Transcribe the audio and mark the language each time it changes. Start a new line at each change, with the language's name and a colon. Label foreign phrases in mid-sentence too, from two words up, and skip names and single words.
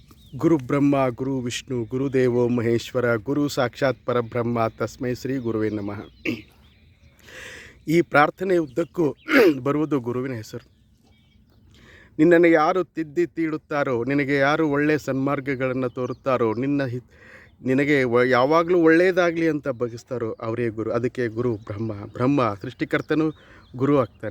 Sanskrit: ಗುರು ಬ್ರಹ್ಮ ಗುರು ವಿಷ್ಣು ಗುರುದೇವೋ ಮಹೇಶ್ವರ ಗುರು ಸಾಕ್ಷಾತ್ ಪರಬ್ರಹ್ಮ ತಸ್ಮೈ ಶ್ರೀ ಗುರುವೇ ನಮಃ.
Kannada: ಈ ಪ್ರಾರ್ಥನೆ ಉದ್ದಕ್ಕೂ ಬರುವುದು ಗುರುವಿನ ಹೆಸರು. ನಿನ್ನನ್ನು ಯಾರು ತಿದ್ದಿ ತೀಡುತ್ತಾರೋ, ನಿನಗೆ ಯಾರು ಒಳ್ಳೆಯ ಸನ್ಮಾರ್ಗಗಳನ್ನು ತೋರುತ್ತಾರೋ, ನಿನಗೆ ಯಾವಾಗಲೂ ಒಳ್ಳೆಯದಾಗಲಿ ಅಂತ ಬಯಸ್ತಾರೋ ಅವರೇ ಗುರು. ಅದಕ್ಕೆ ಗುರು ಬ್ರಹ್ಮ ಸೃಷ್ಟಿಕರ್ತನು ಗುರು ಆಗ್ತಾನೆ.